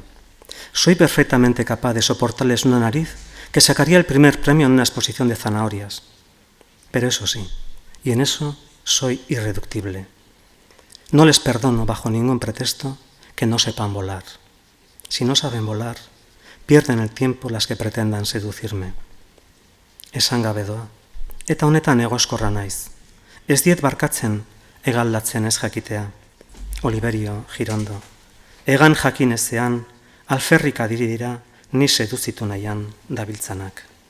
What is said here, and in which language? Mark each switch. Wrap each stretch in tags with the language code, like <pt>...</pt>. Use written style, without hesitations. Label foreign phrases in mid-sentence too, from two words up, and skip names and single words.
<es>Soy perfectamente capaz de soportarles una nariz que sacaría el primer premio en una exposición de zanahorias. Pero eso sí, y en eso soy irreductible. No les perdono bajo ningún pretexto que no sepan volar. Si no saben volar, pierden el tiempo las que pretendan seducirme.</es> <eu>Esan gabe doa, eta honetan egoskorra naiz. Ez diet barkatzen egaldatzen ez jakitea. Oliverio Girondo. Egan jakinezean, alferrika diri dira, ni seduzitu nahian dabiltzanak.</eu>